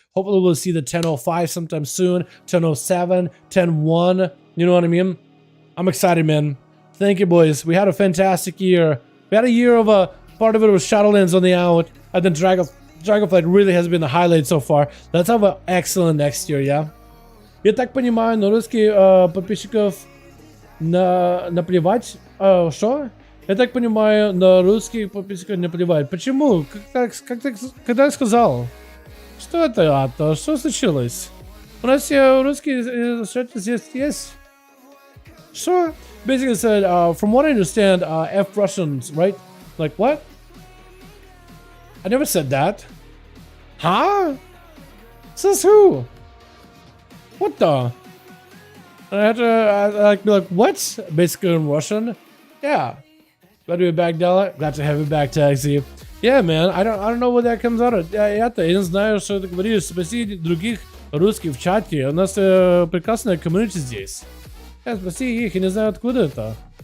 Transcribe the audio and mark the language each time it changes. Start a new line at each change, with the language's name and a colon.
English: Hopefully we'll see the 10.05 sometime soon. 10.07, 10.1. You know what I mean? I'm excited, man. Thank you, boys. We had a fantastic year. We had a year of part of it was Shadowlands on the out. And then Dragonflight really has been the highlight so far. Let's have an excellent next year, yeah?
Russian: Я так понимаю, на русский подписчиков наплевать. Что? Я так понимаю, на русский подписчиков наплевать. Почему? Когда я сказал? Что это? Что случилось? У нас все русские здесь есть. Что?
English: Basically said, from what I understand, F Russians, right? Like what? I never said that. Huh? Says who? What the? And I had to be like, what? Basically in Russian. Yeah. Glad to be back, Dala. Glad to have you back, Taxi. Yeah, man. I don't know what that comes out of.
Russian: Я не знаю, что ты говоришь. Спроси других русских в чате. У нас прекрасная комьюнити здесь. Спроси их. Я не знаю, откуда это.